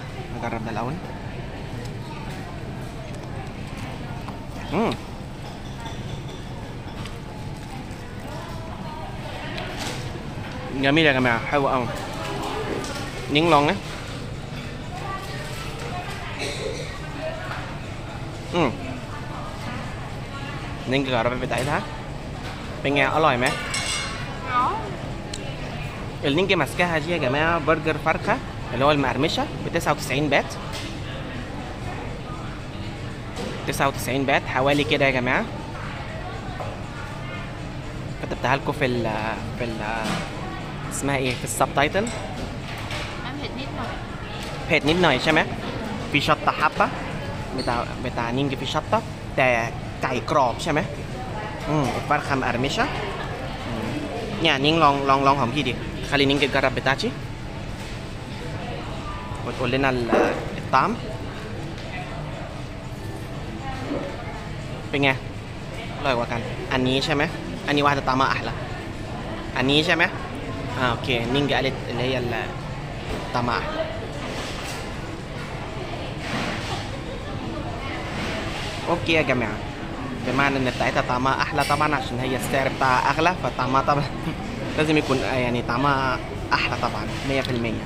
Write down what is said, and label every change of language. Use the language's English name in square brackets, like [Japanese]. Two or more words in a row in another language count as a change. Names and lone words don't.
[Arabic] هجرب ده الاول. جميل يا جماعه، حلو قوي. نين لون نين جربت بتاعتها. [Thai] เป็นไงอร่อยไหม [Arabic] النينجا ماسكاها دي يا جماعه برجر فرخه اللي هو المقرمشه ب 99 بات. 99 بات حوالي كده يا جماعه. كتبتها لكم في ال اسمها ايه، في السبتايتل. [Thai] มันเผ็ดนิดหน่อย เผ็ดนิดหน่อยใช่ไหม [Arabic] في شطه حبه بتاع نينجا في شطه، [Thai] แต่ไก่กรอบใช่ไหม [Arabic] الفرخه مقرمشه. يعني نين لอง [Thai] ของพี่ดิ [Arabic] خلي نينجا تجرب بتاعتي وتقول لنا الطعم. [Thai] เป็นไงอร่อยกว่ากันอันนี้ใช่ไหมอันนี้ [Arabic] واحدة طعمها أحلى [Thai] อันนี้ใช่ไหม [Arabic] اوكي نينجا قالت اللي هي طعمها أحلى. اوكي يا جماعة، بمعنى ان بتاعتها طعمها احلى طبعا، عشان هي السعر بتاعها اغلى، فطعمها طبعا لازم يكون يعني طعمها احلى طبعا 100%.